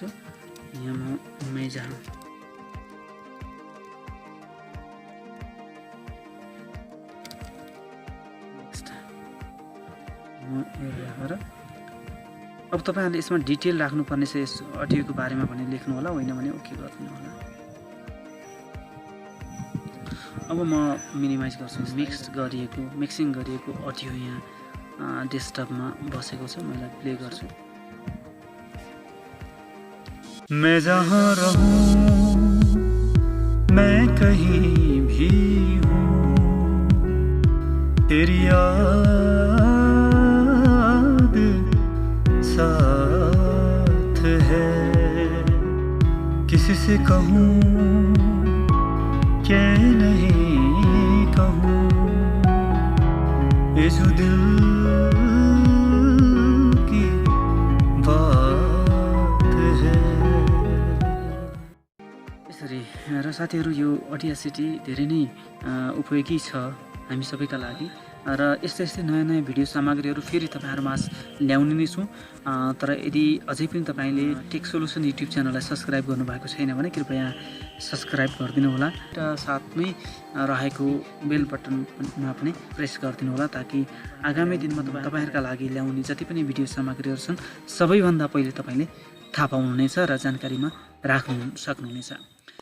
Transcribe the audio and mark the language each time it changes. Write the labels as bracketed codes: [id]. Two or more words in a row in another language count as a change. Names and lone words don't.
[ne] यहाँ मैं जहाँ अब तपाईँहरूले यसमा डिटेल राख्नुपर्ने छ यस अडियोको बारेमा भने लेख्नु होला, होइन भने ओके गरिदिनु होला। अब म मिनिमाइज गर्छु। मिक्सिङ गरिएको अडियो यहाँ डेस्कटपमा बसेको छ, मैले प्ले गर्छु। [hi] मैं जहाँ रहूं मैं कहीं भी हूँ, तेरी याद साथ है। किसी से कहूँ क्या नहीं कहूँ, ये जो दिल की बात है। [ne] यसरी र साथीहरू यो Audacity धेरै नै उपयोगी छ हामी सबैका लागि। र यस्तै नयाँ नयाँ भिडियो सामग्रीहरू फेरि तपाईँहरूमाझ ल्याउने नै छु। तर यदि अझै पनि तपाईँले टेक सोल्युसन युट्युब च्यानललाई सब्सक्राइब गर्नुभएको छैन भने कृपया सब्सक्राइब गरिदिनु होला र साथमै रहेको बेल बटनमा पनि प्रेस गरिदिनु होला, ताकि आगामी दिनमा तपाईँहरूका लागि ल्याउने जति पनि भिडियो सामग्रीहरू छन् सबैभन्दा पहिले तपाईँले थाहा पाउनुहुनेछ र जानकारीमा राख्नु सक्नुहुनेछ।